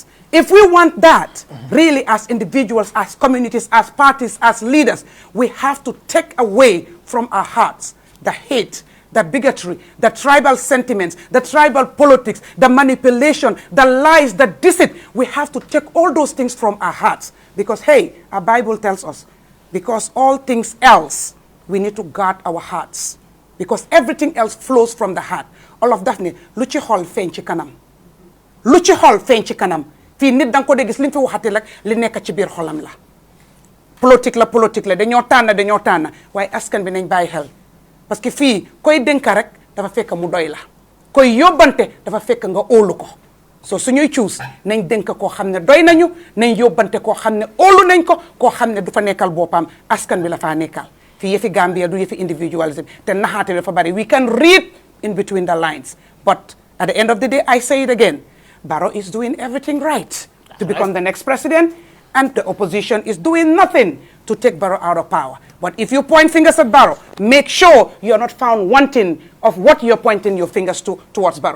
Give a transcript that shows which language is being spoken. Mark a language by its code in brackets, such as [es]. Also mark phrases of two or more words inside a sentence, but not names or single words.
[en] If we want that, really as individuals, as communities, as parties, as leaders, we have to take away from our hearts the hate, the bigotry, the tribal sentiments, the tribal politics, the manipulation, the lies, the deceit. We have to take all those things from our hearts. Because, hey, our Bible tells us, because all things else, we need to guard our hearts. Because everything else flows from the heart. All of that, luchi hol fenchi kanam. Luchi hol fenchi kanam. [wo] Fii nit dang ko de gis liñ fi waxati rek li nekk ci biir xolam [fr] la politique [wo] la dañoo tànn waaye askan bi nañ bàyyi xel [fr] parce que [wo] fii koy dénka rek dafa fekk mu doy la koy yóbbante dafa fekk nga óolu ko so suñuy choose nañ dénk koo xam ne doy nañu nañ yóbbante koo xam ne óolu nañ ko koo xam ne du fa nekkal boppam askan bi la faa nekkal fii yëfi Gambia du yëfi individualism te naxaate dafa bari [en] we can read in between the lines but at the end of the day I say it again Barrow is doing everything right to become the next president, and the opposition is doing nothing to take Barrow out of power. But if you point fingers at Barrow, make sure you're not found wanting of what you're pointing your fingers towards Barrow.